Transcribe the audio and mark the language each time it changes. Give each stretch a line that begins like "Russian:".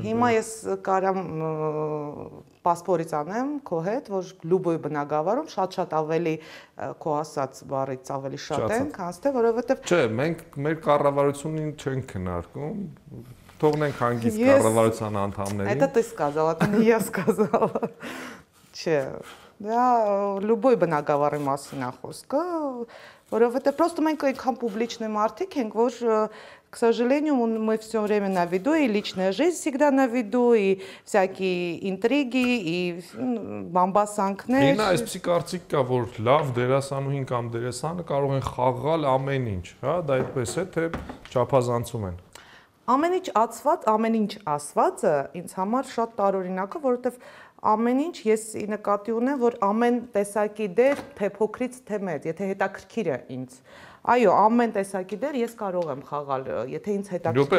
Armenian: Հիմա ես կարամ պասպորից անեմ քո հետ, որ լուբոյ բնակավարում շատ ավելի քո ասած բառից ավելի շատ են, քան թե որովհետև Չէ, մենք մեր կառավարությունին չենք քննարկում, թողնենք հանգիստ կառավարության անդամներին։
Russian: Это ты сказала, это не я сказала։
Armenian: Չէ, դա լուբոյ բնակավարի մասին է խոսքը, որովհետև
Russian: просто
Armenian: մենք այնքան
Russian: публичные
Armenian: մարդիկ ենք, որ
Russian: к сожалению, мы все время на виду, и личная жизнь всегда на виду, и всякие интриги, и բամբասանքներ։
Armenian: Ինա այսպեսի կարծիք կա, որ լավ դերասանուհին կամ դերասանը կարող են խաղալ ամեն ինչ, հա, դա այդպես է, թե չափազանցում են։ Ամեն ինչ ասվածը ինձ համար շատ տարօրինակ է, որովհետև ամեն ինչ ես նկատի ունեմ, որ ամեն տեսակի դեր, թե փոքրից թե մեծ, եթե հետաքրքիր է ինձ։ Այո, ամեն տեսակի դեր ես կարող եմ խաղալ, եթե ինձ հետաքրքիր է։